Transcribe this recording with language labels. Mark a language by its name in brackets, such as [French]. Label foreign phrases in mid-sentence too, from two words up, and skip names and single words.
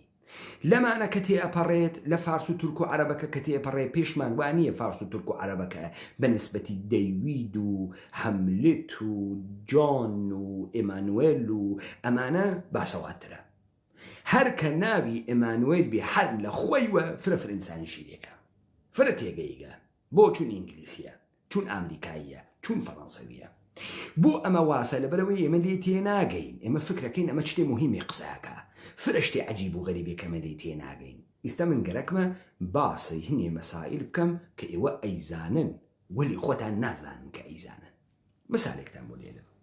[Central Kurdish] لەمانە کە تێئەپەڕێت لە فارس و تورک و عەرەبەکە کە تێئەپەڕێ پێشمان وانییە فارس و تورک و عەرەبەکە بە نسبەتی دەیوید و هەملت و جۆن و ئێمانوێل و ئەمانە باسەواترە. هەر کە ناوی ئێمانوێل بێ هەر لە خۆیوە فرە فرەنسانی شیرێکە، فرە تێگەیگە. بۆ چون ئینگلیسیە، چون ئامریکاییە، چون فەڕەنسەویە. بۆ ئەمە واسە لەبەرەوەی ئێمە لێ تێناگەین. ئێمە فکرەکەین ئەمە شتێ مهمی قسەکە، فرشتێ عەجیب و غەریبێکەمە لێ تێناگەین. ئێستا من گەرەکمە باسی هەنێ مەسائل بکەم کە ئێوە ئەیزانن وەلی خۆتان نازانن کە ئەیزانن. مەسالێکتان بۆ لێدەم.